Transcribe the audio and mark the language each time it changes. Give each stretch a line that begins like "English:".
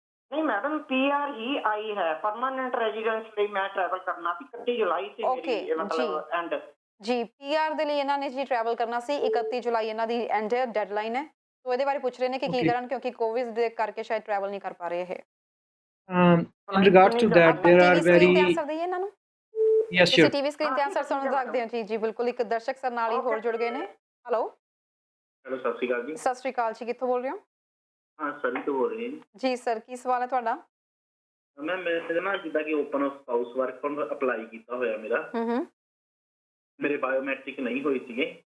Punjabi: ਨਹੀਂ madam, PR ਹੀ ਆਈ ਹੈ, permanent residence ਲਈ ਮੈਂ ਟਰੈਵਲ ਕਰਨਾ ਸੀ 31 ਜੁਲਾਈ ਸੀ ਮੇਰੀ ਮਤਲਬ ਐਂਡ ਜੀ। PR ਦੇ ਲਈ ਇਹਨਾਂ ਨੇ ਜੀ ਟਰੈਵਲ ਕਰਨਾ ਸੀ, 31 ਜੁਲਾਈ ਇਹਨਾਂ ਦੀ ਐਂਡ ਡੈਡਲਾਈਨ ਹੈ। ਸੋ ਇਹਦੇ ਬਾਰੇ ਪੁੱਛ ਰਹੇ ਨੇ ਕਿ ਕੀ ਕਰਨ, ਕਿਉਂਕਿ ਕੋਵਿਡ ਦੇ ਕਰਕੇ ਸ਼ਾਇਦ ਟਰੈਵਲ ਨਹੀਂ ਕਰ ਪਾ ਰਹੇ ਇਹ।
English: In regards to that, there are very
Punjabi: ਇਹਨਾਂ ਨੂੰ
English: yes sure
Punjabi: ਟੀਵੀ ਸਕਰੀਨ ਤੇ ਆਨਸਰ ਸੁਣ ਸਕਦੇ ਹੋ ਜੀ। ਜੀ ਬਿਲਕੁਲ, ਇੱਕ ਦਰਸ਼ਕ ਸਰ ਨਾਲ ਹੀ ਹੋਰ ਜੁੜ ਗਏ ਨੇ। ਹੈਲੋ ਸਤਿ ਸ਼੍ਰੀ ਅਕਾਲ ਜੀ। ਸਤਿ ਸ਼੍ਰੀ ਅਕਾਲ ਜੀ, ਕਿੱਥੋਂ ਬੋਲ ਰਹੇ ਹੋ? ਹਾਂ ਸਰੀ ਤੋਂ ਬੋਲ ਰਹੀ ਹਾਂ ਜੀ ਸਰ, ਕੀ ਸਵਾਲ ਹੈ ਤੁਹਾਡਾ? ਮੈਮ ਮੈਂ ਨਾ ਜਿੱਦਾਂ ਕਿ open house work permit apply ਕੀਤਾ ਹੋਇਆ ਮੇਰਾ, ਮੇਰੇ ਬਾਇਓਮੈਟ੍ਰਿਕ ਨਹੀਂ ਹੋਏ ਸੀਗੇ।